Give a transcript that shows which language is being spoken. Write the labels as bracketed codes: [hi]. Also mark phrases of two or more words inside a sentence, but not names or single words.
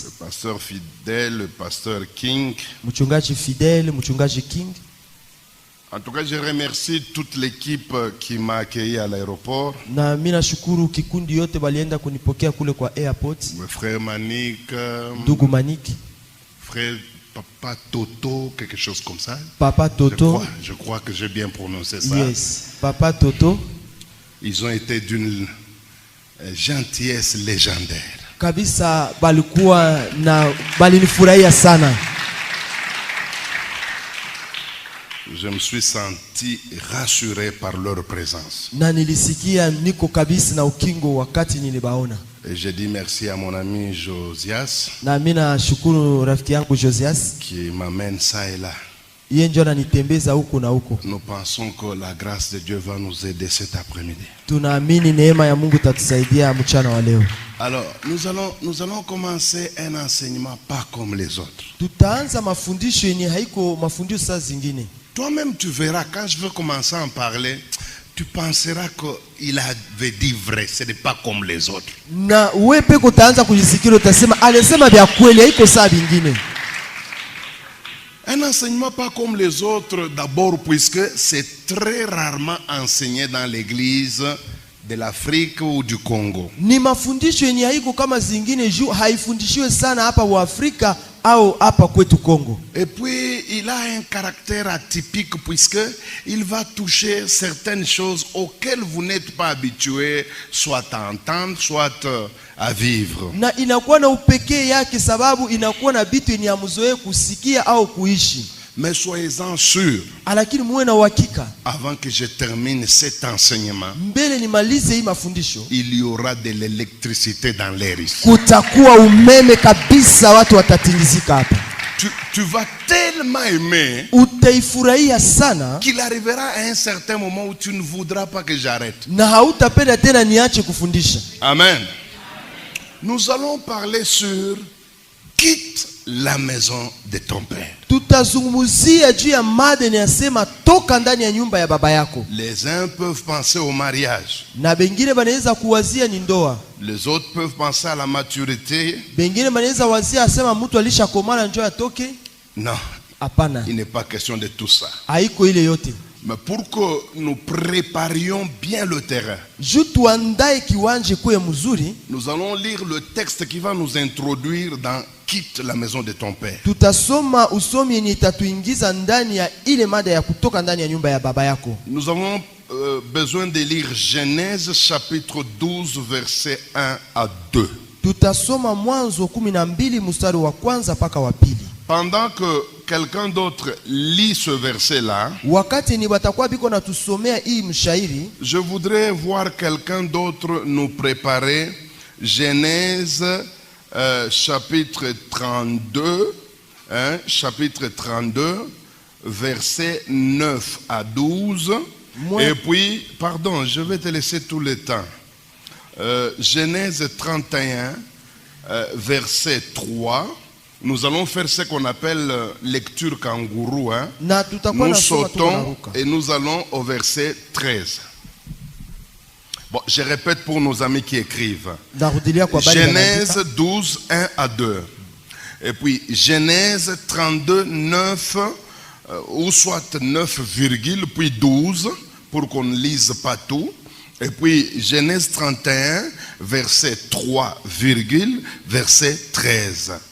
[fr] Le pasteur Fidèle, le pasteur King. [sw] Mchungaji Fidèle, mchungaji King. [fr] En tout cas, je remercie toute l'équipe qui m'a accueilli à l'aéroport. [sw] Na mimi nashukuru kikundi yote balienda kunipokea kule kwa airport. [fr] Mon frère Manik, [sw] ndugu Manik, [fr] frère Papa Toto, quelque chose comme ça. Papa Toto. Je crois que j'ai bien prononcé ça. [en] Yes, Papa Toto. [fr] Ils ont été d'une gentillesse légendaire. [sw] Kabisa balikuwa na balinifurahia sana. [fr] Je me suis senti rassuré par leur présence. [sw] Na nilisikia niko kabisa na ukingo wakati nilibaona. [fr] Et je dis merci à mon ami Josias. [sw] Na mimi nashukuru rafiki yangu Josias [fr] qui m'amène ça et là. [sw] Yeye ndio ananitembeza huko na huko. [fr] Nous pensons que la grâce de Dieu va nous aider cet après-midi. [sw] Tunaamini neema ya Mungu tatusaidia mchana wa leo. [fr] Alors, nous allons commencer un enseignement pas comme les autres. [sw] Tutaanza mafundisho yenye haiko mafundisho saa zingine. [fr] Toi-même tu verras, quand je veux commencer à en parler, tu penseras qu'il avait dit vrai, ce n'est pas comme les autres. [sw] Na wewe peko utaanza kujisikira utasema alisema vya kweli haiko saa vingine. [fr] Un enseignement pas comme les autres d'abord puisque c'est très rarement enseigné dans l'église de l'Afrique ou du Congo. [sw] Ni mafundisho yenye haiko kama zingine juu haifundishiwe sana hapa wa Afrika au hapa kwetu Congo. [fr] Et puis il a un caractère atypique puisque il va toucher certaines choses auxquelles vous n'êtes pas habitué soit à entendre soit à vivre. [sw] Na inakuwa na upekee yake sababu inakuwa na vitu yenye amzoe kusikia au kuishi. [fr] Mais soyez-en sûrs, [sw] lakini muwe na uhakika, [fr] avant que je termine cet enseignement, [sw] mbele nimalize hii mafundisho, [fr] il y aura de l'électricité dans l'air ici. [sw] Kutakuwa umeme kabisa, watu watatingizika hapa. [fr] Tu vas tellement aimer [sw] utaifurahia sana [fr] qu'il arrivera à un certain moment où tu ne voudras pas que j'arrête. [sw] Na hautapenda tena niache kufundisha. Amen. [fr] Nous allons parler sur quitte la maison de ton père. [sw] Tutazungumzia juu ya mada inayosema toka ndani ya nyumba ya baba yako. [fr] Les uns peuvent penser au mariage. [sw] Na bengine banaweza kuwazia ni ndoa. [fr] Les autres peuvent penser à la maturité. [sw] Bengine banaweza wazia asema mtu alishakomana njoo atoke. [fr] Non, [sw] Hapana. [fr] il n'est pas question de tout ça. [sw] Haiko ile yote. [fr] Mais pour que nous préparions bien le terrain, [sw] Juu tuandae kiwanje kuwe mzuri, [fr] nous allons lire le texte qui va nous introduire dans Quitte la maison de ton père. [sw] tutasoma usomi yenye itatuingiza ndani ya ile mada ya kutoka ndani ya nyumba ya baba yako. [fr] Nous avons besoin de lire Genèse chapitre 12 versets 1 à 2. [sw] Tutasoma Mwanzo 12 mstari wa kwanza mpaka wa pili. [fr] Pendant que quelqu'un d'autre lit ce verset-là, [sw] Wakati ni watakuwa biko na tusomea hii mshairi, [fr] je voudrais voir quelqu'un d'autre nous préparer Genèse chapitre 32, chapitre 32, versets 9 à 12. Moi- Et puis, pardon, je vais te laisser tout le temps. Genèse 31, verset 3. Nous allons faire ce qu'on appelle lecture kangourou. [sw] na tutakuwa [fr] Nous [sw] na soma [fr] sautons [sw] tunaruka. [fr] et nous allons au verset 13. Bon, je répète pour nos amis qui écrivent. [sw] Narudilia kwa bali [fr] Genèse 12, 1 à 2. Et puis Genèse 32, 9, ou soit 9, puis 12, pour qu'on ne lise pas tout. Et puis Genèse 31, verset 3, verset 13.